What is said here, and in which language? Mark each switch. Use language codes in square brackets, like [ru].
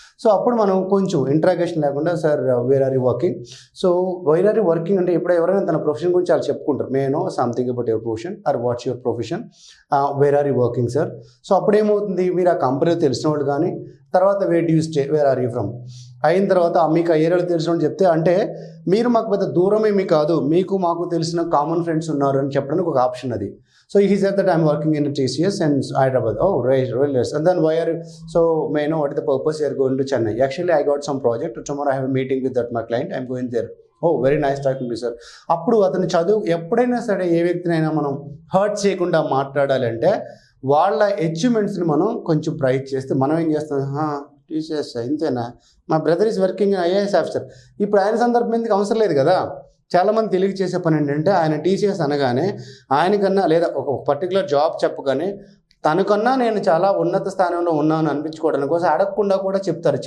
[te] So అప్పుడు మనం కొంచెం ఇంట్రాగేషన్ లేకుండా [en] sir where are you working, [te] so where are you working అంటే ఇప్పుడు ఎవరైనా తన ప్రొఫెషన్ గురించి వాళ్ళు చెప్పుకుంటారు, [en] May know something about your profession or what's your profession, where are you working sir. [te] So అప్పుడు ఏమవుతుంది, మీరు ఆ కంపెనీ తెలిసిన వాళ్ళు కానీ, తర్వాత [en] where do you stay, where are you from [te] అయిన తర్వాత మీకు ఆ ఏరియాలో తెలిసిన వాళ్ళు చెప్తే, అంటే మీరు మాకు పెద్ద దూరమేమీ కాదు, మీకు మాకు తెలిసిన కామన్ ఫ్రెండ్స్ ఉన్నారు అని చెప్పడానికి ఒక ఆప్షన్ అది. [en] So he said that I'm working in TCS and Hyderabad. Oh, right, really nice. And then why are you, so may I know what is the purpose you are going to Chennai? Actually, I got some project. Tomorrow I have a meeting with that my client. I'm going there. Oh, very nice talking to you, sir. [te] అప్పుడు అతను చదువు ఎప్పుడైనా సరే ఏ వ్యక్తినైనా మనం hurt చేయకుండా మాట్లాడాలంటే వాళ్ళ అచీవ్మెంట్స్ని మనం కొంచెం ప్రైజ్ చేస్తే మనం ఏం చేస్తాం, టీసీఎస్ ఇంతేనా, మా [en] Brother is working IAS officer. [te] ఇప్పుడు ఆయన సందర్భం ఎందుకు అవసరం లేదు కదా. చాలామంది తెలియక చేసే పని ఏంటంటే ఆయన టీసీఎస్ అనగానే ఆయనకన్నా లేదా ఒక పర్టికులర్ జాబ్ చెప్పగానే తనకన్నా నేను చాలా ఉన్నత స్థానంలో ఉన్నాను అనిపించుకోవడానికి కోసం అడగకుండా కూడా చెప్తారు.